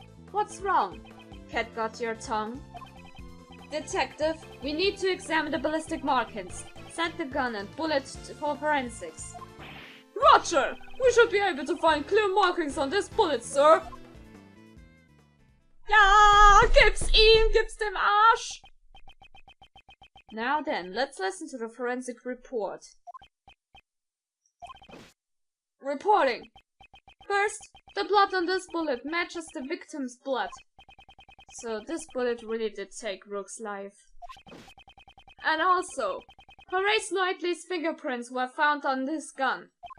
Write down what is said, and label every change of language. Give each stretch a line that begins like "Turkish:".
English: What's wrong? Cat got your tongue? Detective, we need to examine the ballistic markings. Send the gun and bullet for forensics. Roger! We should be able to find clear markings on this bullet, sir!
German: Ja, gib's ihm, gib's dem Arsch!
English: Now then, let's listen to the forensic report. Reporting. First, the blood on this bullet matches the victim's blood. So this bullet really did take Rook's life. And also, Horace Knightley's fingerprints were found on this gun.